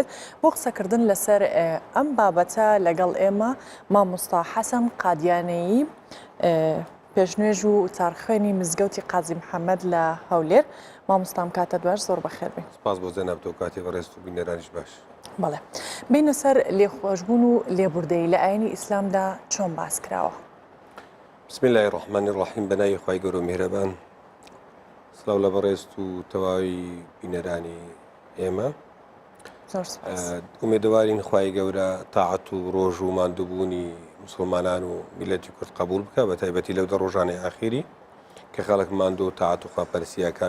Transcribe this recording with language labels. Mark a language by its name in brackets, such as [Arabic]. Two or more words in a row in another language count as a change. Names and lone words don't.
[Central Kurdish] بۆ قسەکردن لەسەر ئەم بابەتە لەگەڵ ئێمە مامۆستا حەسەن قادیانەیی، پێشنوێژ و تارخوێنی مزگەوتی قازی محەممەد لە هەولێر. مامۆستام کاتە دوار زۆر بەخێر بێ. سپاس بۆ زێناب تۆ کاتی بەڕێست و بینەرانیش باش. بەڵێ بینە سەر لێخۆشبوون و لێبوردەی لە ئاینی ئیسلامدا چۆن باس کراوە؟ [Arabic] بسم الله الرحمن الرحیم بەناوی خوای گەورە و میهرەبان. [Central Kurdish] سڵاو لە بەڕێست و تەواوی بینەرانی ئێمە. ئومێدەوارین خوای گەورە تاعەت و ڕۆژ و ماندووبوونی مسلمانان و میلەتی کورد قبول بکە، بە تایبەتی لەو دە ڕۆژانەی ئاخیری کە خەڵک ماندوو و تاعەت و خواپەرستیە کا.